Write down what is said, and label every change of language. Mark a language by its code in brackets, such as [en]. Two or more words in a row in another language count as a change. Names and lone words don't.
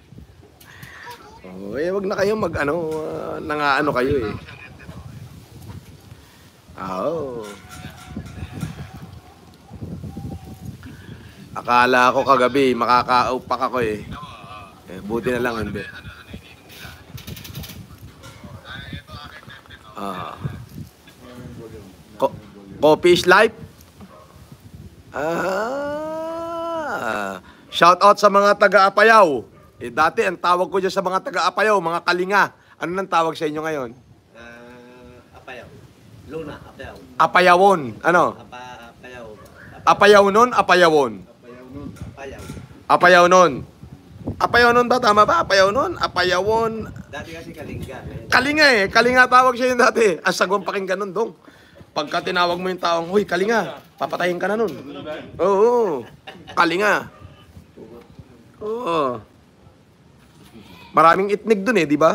[tl] Wag na kayo nangaano kayo eh. Akala ko kagabi makakaupak ako eh. Buti na lang hindi. [en] Coffee is life? [tl] Shout out sa mga taga-Apayaw. Dati ang tawag ko dyan sa mga taga-Apayaw, mga kalinga. Ano nang tawag sa inyo ngayon? Apayaw. Luna, apayaw. Apayawon. Ano? Apayaw. Apayaw nun, apayawon. Kapayaw nun. Apayaw. Apayaw nun. Apayaw nun ba? Tama ba? Apayaw nun? Apayawon. Dati kasi Kalinga. Kalinga eh. Kalinga tawag siya yun dati. Asagwang pakinggan nun, dong. Pagka tinawag mo yung taong, huy, Kalinga, papatayin ka na nun. Oo. Kalinga. Oo. Maraming itnig dun eh, di ba?